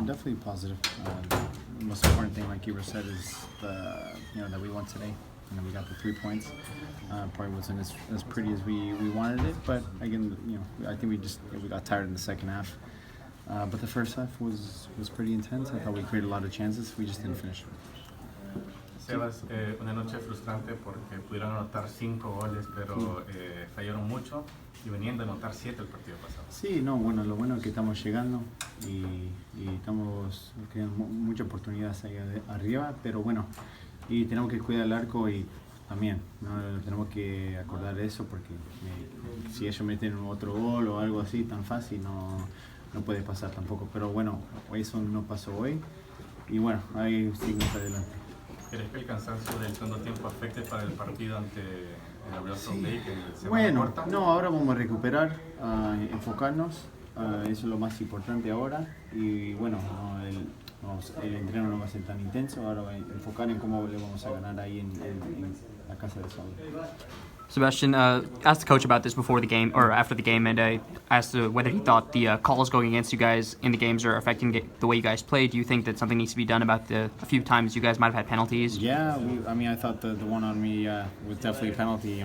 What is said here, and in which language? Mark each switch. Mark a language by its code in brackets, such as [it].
[en] No, definitely positive. The most important thing, like you said, is that we won today. We got the 3 points. Probably wasn't as pretty as we wanted it, but again, I think we got tired in the second half. But the first half was pretty intense. I thought we created a lot of chances. We just didn't finish. [es] Sebas, una noche frustrante porque pudieron anotar 5 goles, pero fallaron mucho y venían de anotar 7 el partido pasado. Sí, no, bueno, lo bueno es que estamos llegando y estamos creando muchas oportunidades ahí arriba, pero bueno, y tenemos que cuidar el arco y también, ¿no? Tenemos que acordar eso porque si ellos meten otro gol o algo así tan fácil no puede pasar tampoco, pero bueno, eso no pasó hoy y bueno, ahí seguimos adelante. ¿Crees que el cansancio del segundo tiempo afecte para el partido ante el Real Salt Lake en semana Bueno, corta? no, ahora vamos a recuperar, enfocarnos, eso es lo más importante ahora y bueno, el entreno no va a ser tan intenso, ahora va a enfocar en cómo le vamos a ganar ahí en la casa de Sol. [en] Sebastian, asked the coach about this before the game or after the game, and asked whether he thought the calls going against you guys in the games are affecting the way you guys play. Do you think that something needs to be done about a few times you guys might have had penalties? Yeah, I thought the one on me was definitely a penalty.